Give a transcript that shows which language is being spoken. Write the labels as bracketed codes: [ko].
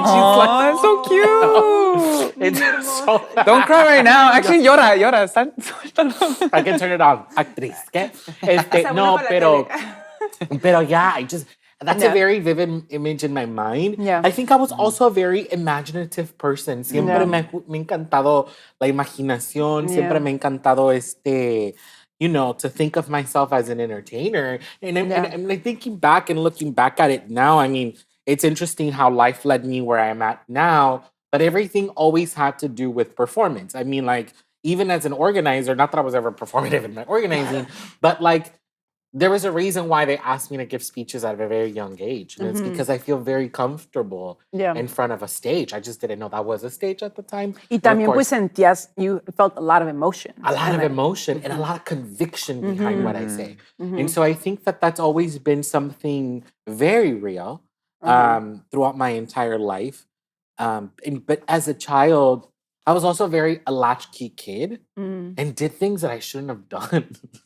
[en] That's so cute. it's so Don't cry right now. Actually, [es] llora. Suéltalo. [en] I can turn it on. [es] Actriz, ¿qué? [en] No, pero yeah, that's a very vivid image in my mind. Yeah. I think I was also a very imaginative person. [es] Siempre me ha encantado la imaginación. Siempre me ha encantado [en] to think of myself as an entertainer. And I'm thinking back and looking back at it now, I mean, it's interesting how life led me where I'm at now, but everything always had to do with performance. I mean, like, even as an organizer, not that I was ever performative in my organizing, but like, there was a reason why they asked me to give speeches at a very young age. And it's because I feel very comfortable in front of a stage. I just didn't know that was a stage at the time. [es] Y también pues sentías, [en] you felt a lot of emotion. A lot of emotion and a lot of conviction behind what I say. And so I think that that's always been something very real throughout my entire life. But as a child, I was also a latchkey kid and did things that I shouldn't have done.